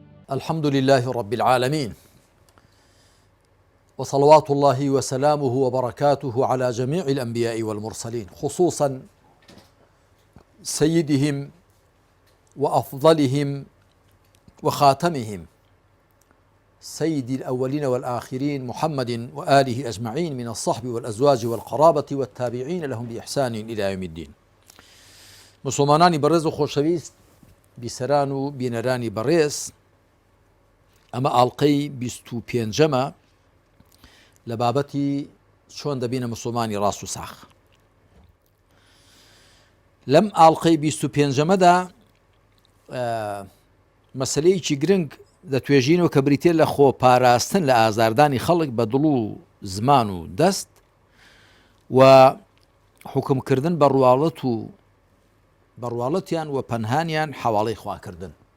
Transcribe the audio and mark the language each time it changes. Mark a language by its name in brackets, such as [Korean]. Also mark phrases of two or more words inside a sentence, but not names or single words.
[Arabic] الحمد لله رب العالمين، وصلوات الله وسلامه وبركاته على جميع الأنبياء والمرسلين، خصوصا سيدهم وأفضلهم وخاتمهم سيد الأولين والآخرين محمد وآله أجمعين من الصحب والأزواج والقرابة والتابعين لهم بإحسان إلى يوم الدين. [Central Kurdish] مسلمانانی بەڕێز و خۆشەویست، بیسەران و بینەرانی بەڕێز، ئەمە ئاڵلقەی 25ەمە لە بابەتی چۆن دەبینە مسلمانی ڕاست و ساخ. لەم ئاڵلقەی 25ەمەدا مەسەلەیەکی گرنگ دەتوێژینەوە کە بریتێ لە خۆپاراستن لە ئازاردانی خەڵک بە دڵ و زمان و دەست و حکمکردن بە ڕواڵەت و بەڕواڵەتیان و پەنهانیان حواڵەی خواکردن.